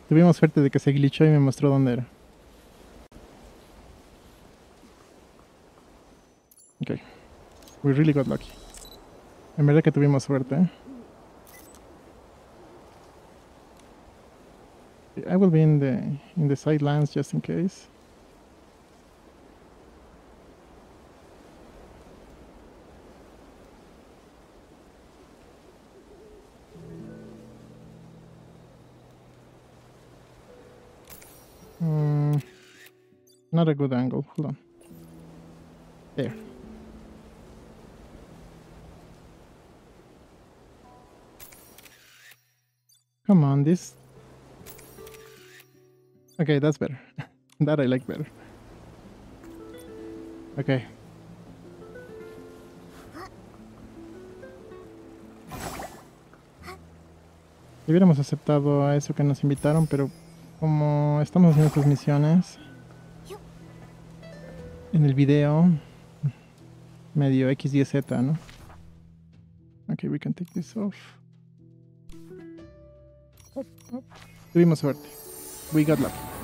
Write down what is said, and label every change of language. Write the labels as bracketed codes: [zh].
[es] Tuvimos suerte de que se glitchó y me mostró dónde era. [en] Okay. We really got lucky. [es] En verdad que tuvimos suerte, ¿eh? [en] I will be in the sidelines just in case. Not a good angle. Hold on. There. Come on, this. Okay, that's better. That I like better. Okay. [es] Hubiéramos aceptado a eso que nos invitaron, pero como estamos haciendo estas misiones en el video medio X, Y, Z, ¿no? [en] Okay, we can take this off. [es] Tuvimos suerte. [en] We got lucky.